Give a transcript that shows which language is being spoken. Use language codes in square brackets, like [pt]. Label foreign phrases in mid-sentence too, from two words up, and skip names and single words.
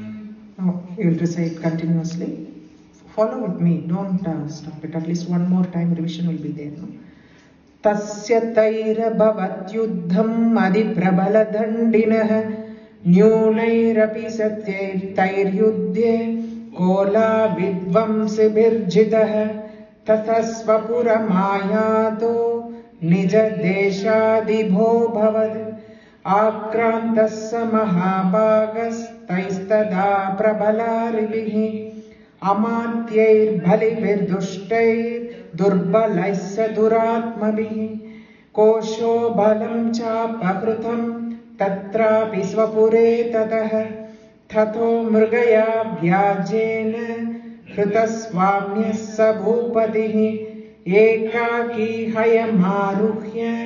[en] Now you will recite continuously. Follow with me. Don't stop it. At least one more time revision will be there. No? [sa] तस्य तैरभवद्-युद्धम् अतिप्रबल-दण्डिनः न्यूनैरपि सत्यैस्-तैर्-युद्धे कोला-विध्वंसिभिर्जितः ततस्वपुरमायातो निजदेशादिभो भवद् आक्रान्तः स महाभागस्तैस्तदा प्रबलारिभिः अमात्यैर्बलिभिर्दुष्टैर्दुर्बलैः स दुरात्मभिः कोशो बलं चापहृतं तत्रापि स्वपुरे ततः ततो मृगया व्याजेन हृतस्वाम्यः स भूपतिः एकाकी हयमारुह्य